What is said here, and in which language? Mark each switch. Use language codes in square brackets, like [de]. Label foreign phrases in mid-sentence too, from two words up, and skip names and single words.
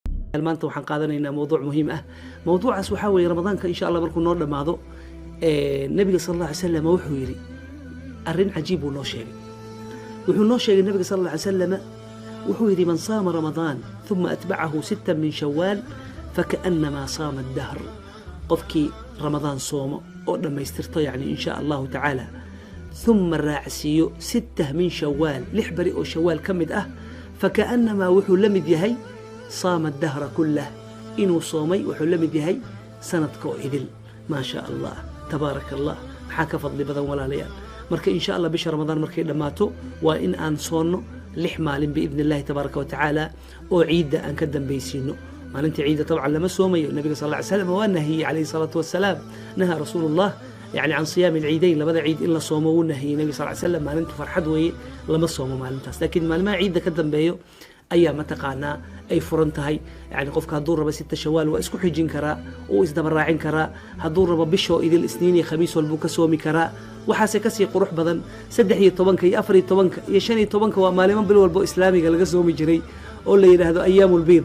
[so] maanta waxaan qaadanaynaa mowduuc muhiim ah. Mowduucaas waxaa weeye ramadaanka [ar] إن شاء الله [so] markuu noo dhamaado nabiga [ar] صلى الله عليه وسلم [so] wuxuu yiri arrin cajiib uu noo sheegay. wuxuu noo sheegay nabiga [ar] صلى الله عليه وسلم [so] wuxuu yiri [ar] من صام رمضان ثم أتبعه 6 من شوال فكأنما صام الدهر. [so] qofkii ramadaan soomo oo dhamaystirto yani [ar] إن شاء الله تعالى [so] ثم raacsiyo [ar] 6 من شوال [so] 6 bari oo shawwal kamid ah فكأنما wuxuu lamid yahay [ar] صام الدهر كله [so] inuu soomay wuxuu lamid yahay sanadka oo idil [ar] ما شاء الله تبارك الله [so] waxa ka fadli badan walaalayaal. marka [ar] إن شاء الله [so] bisha ramadaan markay dhamaato waa in aan soono 6 maalin biidna [ar] الله تبارك وتعالى [so] oo ciida aan ka dambaysiino. maalintii ciida [ar] طبعا [so] lama soomayo. nabiga [ar] صلى الله عليه وسلم waa ناهي عليه الصلاة والسلام نهى رسول الله يعني عن صيام العيدين لبدا عيد إلا صومه ونهي النبي صلى الله عليه وسلم [so] maalintu farxad weeye lama soomo maalintaas. laakiin maalmaha ciida ka dambeeyo ayaa mataqaanaa ay furan tahay. yani qofka hadduu rabo 6 shawaal waa isku xijin karaa oo isdaba raacin karaa. hadduu rabo bisho idil isniin iyo khamiis walbuu ka soomi karaa. waxaase ka sii qurux badan 13 iyo 14 iyo 15 waa maalimo bil walbo islaamiga laga soomi jiray oo la yiraahdo [ar] أيام البيض.